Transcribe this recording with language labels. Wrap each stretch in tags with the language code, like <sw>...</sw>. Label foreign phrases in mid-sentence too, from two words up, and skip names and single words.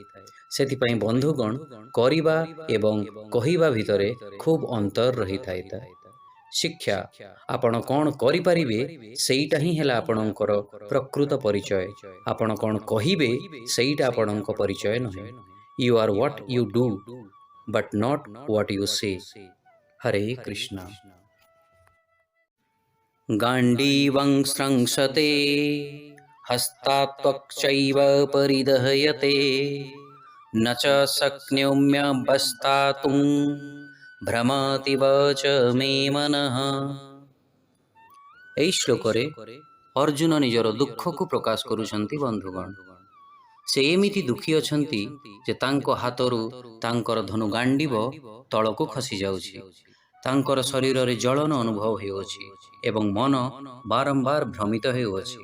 <or>ସେଥିପାଇଁ ବନ୍ଧୁଗଣ, କରିବା ଏବଂ କହିବା ଭିତରେ ଖୁବ୍ ଅନ୍ତର ରହିଥାଏ। ଶିକ୍ଷା ଆପଣ କ'ଣ କରିପାରିବେ ସେଇଟା ହିଁ ହେଲା ଆପଣଙ୍କର ପ୍ରକୃତ ପରିଚୟ। ଆପଣ କ'ଣ କହିବେ ସେଇଟା ଆପଣଙ୍କ ପରିଚୟ ନୁହେଁ।</or> <en>You are what you do, but not what you say.</en> <sa>ହରେ କୃଷ୍ଣ। ଗାଣ୍ଡୀବଂ ସ୍ରଂସତେ ହସ୍ତାତ୍ୱକ୍ଚୈବ ପରିଦହୟତେ न च शक्नोम्यवस्थातुं भ्रमतीव च मे मनः।</sa> <or>ଏହି ଶ୍ଲୋକରେ ଅର୍ଜୁନ ନିଜର ଦୁଃଖକୁ ପ୍ରକାଶ କରୁଛନ୍ତି ବନ୍ଧୁଗଣ। ସେ ଏମିତି ଦୁଃଖୀ ଅଛନ୍ତି ଯେ ତାଙ୍କ ହାତରୁ ତାଙ୍କର ଧନୁ ଗାଣ୍ଡିବ ତଳକୁ ଖସି ଯାଉଛି। ତାଙ୍କର ଶରୀରରେ ଜଳନ ଅନୁଭବ ହେଉଅଛି ଏବଂ ମନ ବାରମ୍ବାର ଭ୍ରମିତ ହେଉଅଛି।</or>